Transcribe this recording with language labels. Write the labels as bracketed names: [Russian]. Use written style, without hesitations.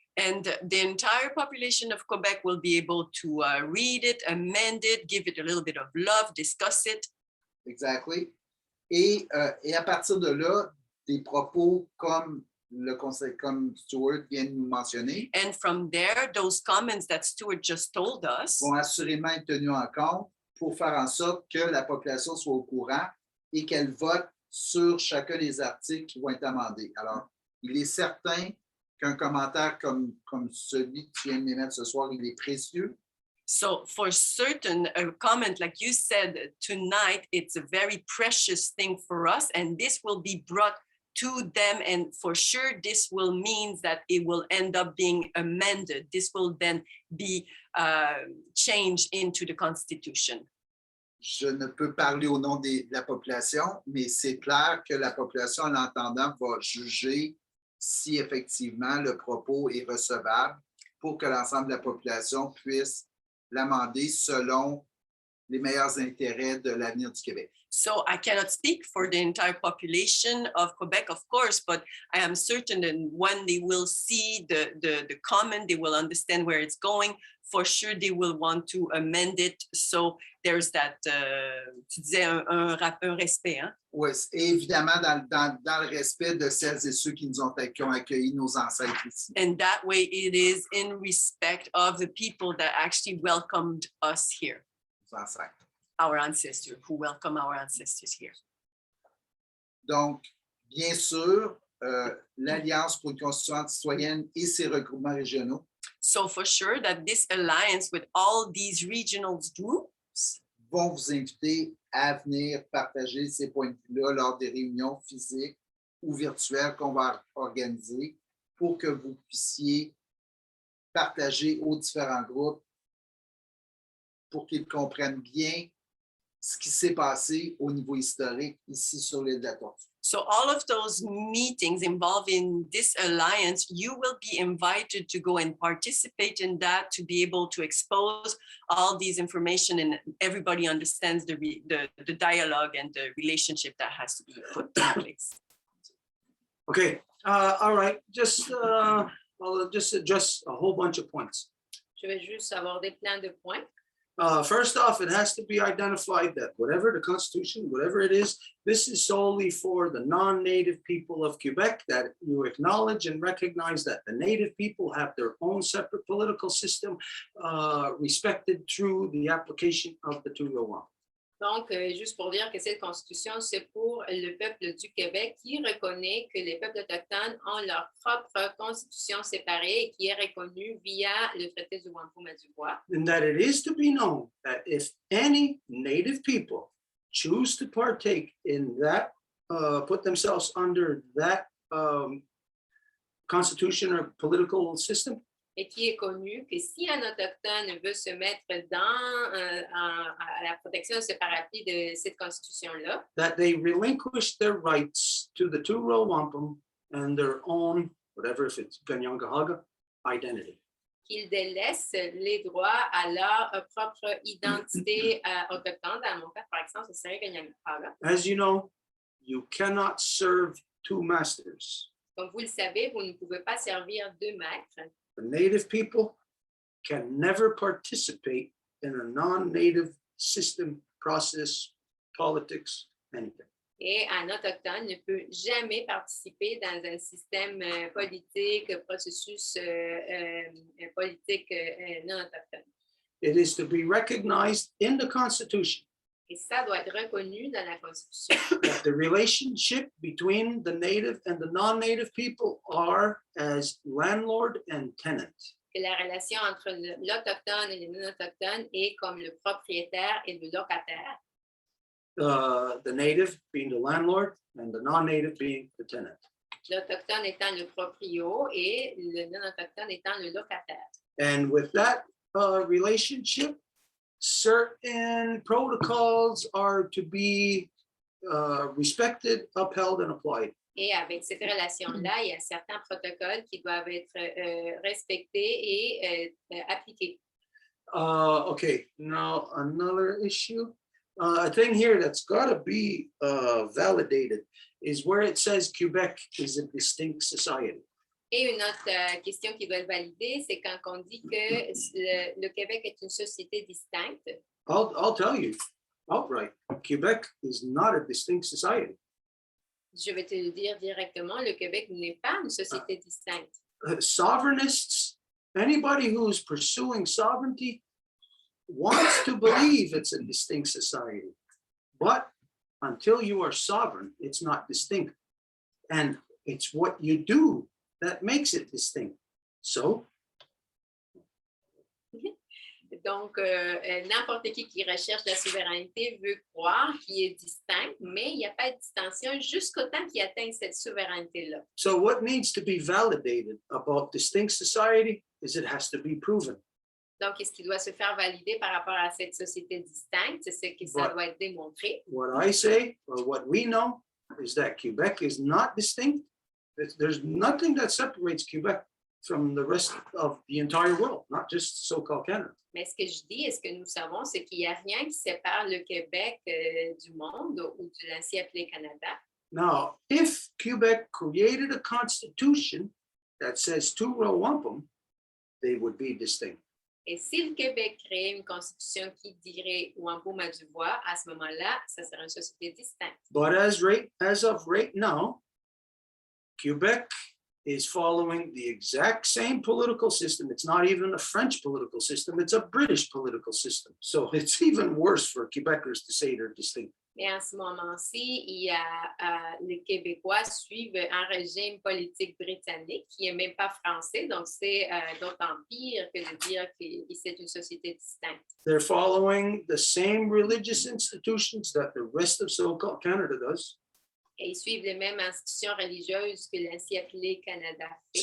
[English] and the entire population of Quebec will be able to read it, amend it, give it a little bit of love, discuss it. Exactly. [French] Et à partir de là, des propos comme le conseil, comme Stuart vient de nous mentionner, [English] And from there, those comments that Stuart just told us [French] vont assurément être tenus en compte pour faire en sorte que la population soit au courant et qu'elle vote sur chacun des articles qui vont être amendés. Alors, il est certain qu'un commentaire comme celui que tu viens de m'émettre ce soir, il est précieux. [English] So for certain, a comment like you said tonight, it's a very precious thing for us, and this will be brought to them, and for sure this will mean that it will end up being amended. This will then be changed into the Constitution. [French] Je ne peux parler au nom de la population, mais c'est clair que la population, en l'entendant, va juger si effectivement le propos est recevable pour que l'ensemble de la population puisse l'amender selon les meilleurs intérêts de l'avenir du Québec. [English] So I cannot speak for the entire population of Quebec, of course, but I am certain that when they will see the comment, they will understand where it's going. For sure, they will want to amend it. So there's that, [French] tu disais un respect, hein? Oui, et évidemment dans le respect de celles et ceux qui ont accueilli nos ancêtres ici. [English] And that way it is in respect of the people that actually welcomed us here. [French] Nos ancêtres. [English] Our ancestors, who welcome our ancestors here. [French] Donc, bien sûr, l'Alliance pour une Constitution citoyenne et ses regroupements régionaux [English] So for sure that this alliance with all these regional groups [French] vont vous inviter à venir partager ces points de vue-là lors des réunions physiques ou virtuelles qu'on va organiser pour que vous puissiez partager aux différents groupes pour qu'ils comprennent bien ce qui s'est passé au niveau historique ici sur l'île de la Tortue. [English] So all of those meetings involving this alliance, you will be invited to go and participate in that, to be able to expose all these information, and everybody understands the dialogue and the relationship that has to be put in place. Okay, all right, I'll just address a whole bunch of points. [French] Je vais juste aborder plein de points. [English] First off, it has to be identified that whatever the Constitution, whatever it is, this is solely for the non-native people of Quebec, that you acknowledge and recognize that the native people have their own separate political system respected through the application of the two-row Wampum. [French] Donc, juste pour dire que cette constitution, c'est pour le peuple du Québec qui reconnaît que les peuples autochtones ont leur propre constitution séparée et qui est reconnue via le traité du Wampum et du Voies. [English] And that it is to be known that if any native people choose to partake in that, put themselves under that constitution or political system, [French] Et qui est connu que si un autochtone veut se mettre à la protection séparatée de cette constitution-là, [English] that they relinquish their rights to the two-row Wampum and their own, whatever, if it's Ganyangahaga, identity. [French] qu'ils délaissent les droits à leur propre identité autochtone. Dans mon cas, par exemple, ce serait Ganyangahaga. [English] As you know, you cannot serve two masters. [French] Comme vous le savez, vous ne pouvez pas servir deux maîtres. [English] The native people can never participate in a non-native system, process, politics, anything. [French] Et un autochtone ne peut jamais participer dans un système politique, processus politique non autochtone. [English] It is to be recognized in the Constitution [French] Et ça doit être reconnu dans la Constitution. [English] that the relationship between the native and the non-native people are as landlord and tenant. [French] Que la relation entre l'autochtone et le non-autochtone est comme le propriétaire et le locataire. [English] The native being the landlord and the non-native being the tenant. [French] L'autochtone étant le proprio et le non-autochtone étant le locataire. [English] And with that relationship, certain protocols are to be respected, upheld, and applied. [French] Et avec cette relation-là, il y a certains protocoles qui doivent être respectés et appliqués. [English] Okay, now another issue. A thing here that's got to be validated is where it says Quebec is a distinct society. [French] Et une autre question qui doit être validée, c'est quand on dit que le Québec est une société distincte. [English] I'll tell you outright, Quebec is not a distinct society. [French] Je vais te le dire directement, le Québec n'est pas une société distincte. [English] Sovereignists, anybody who's pursuing sovereignty wants to believe it's a distinct society. But until you are sovereign, it's not distinct. And it's what you do that makes it distinct. So, [French] Donc, n'importe qui recherche la souveraineté veut croire qu'il est distinct, mais il n'y a pas de distinction jusqu'au temps qu'il atteint cette souveraineté-là. [English] so what needs to be validated about distinct society is it has to be proven. [French] Donc, ce qui doit se faire valider par rapport à cette société distincte, c'est que ça [English] Right. [French] doit être démontré. [English] What I say, or what we know, is that Quebec is not distinct. There's nothing that separates Quebec from the rest of the entire world, not not just so-called Canada. [French] Mais ce que je dis et ce que nous savons, c'est qu'il n'y a rien qui sépare le Québec du monde ou de l'ancien appelé Canada. [English] Now, if Quebec created a constitution that says two-row wampum, they would be distinct. [French] Et si le Québec créait une constitution qui dirait Wampum à Deux-Voies, à ce moment-là, ça serait une société distincte. [English] But as of right now, Quebec is following the exact same political system. It's not even a French political system, it's a British political system. So it's even worse for Quebecers to say they're distinct. [French] Mais en ce moment-ci, les Québécois suivent un régime politique britannique qui n'est même pas français, donc c'est d'autant pire que de dire que c'est une société distincte. [English] They're following the same religious institutions that the rest of so-called Canada does. [French] Et ils suivent les mêmes institutions religieuses que l'ancien appelé Canada fait.